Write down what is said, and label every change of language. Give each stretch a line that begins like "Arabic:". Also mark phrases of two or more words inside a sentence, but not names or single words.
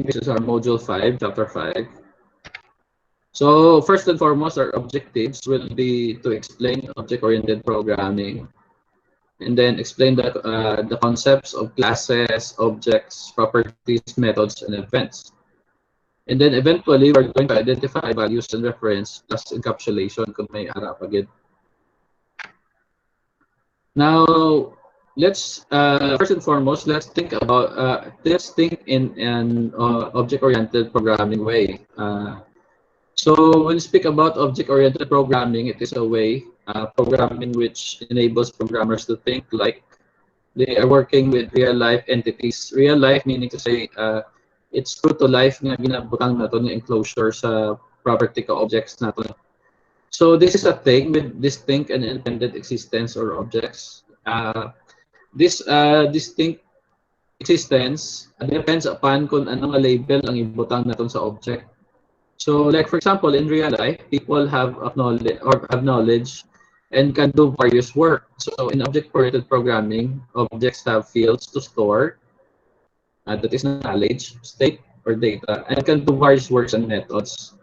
English: This is our module 5, chapter 5. So first and foremost, our objectives will be to explain object-oriented programming, and then explain the concepts of classes, objects, properties, methods, and events. And then eventually, we're going to identify values and reference plus encapsulation
Hiligaynon: kung may ara pagid.
English: Now, let's first and foremost, let's think in an object-oriented programming way. So when we speak about object-oriented programming, it is a way programming which enables programmers to think like they are working with real-life entities. Real life meaning to say it's true to life
Hiligaynon: nga ginabutang nato ng enclosure sa property ka objects nato.
English: So this is a thing with distinct and independent existence or objects. This distinct existence depends upon
Hiligaynon: kung anong label ang ibutang naton sa object.
English: So like for example, in real life, people have knowledge and can do various work. So in object-oriented programming, objects have fields to store, that is knowledge, state, or data, and can do various works and methods.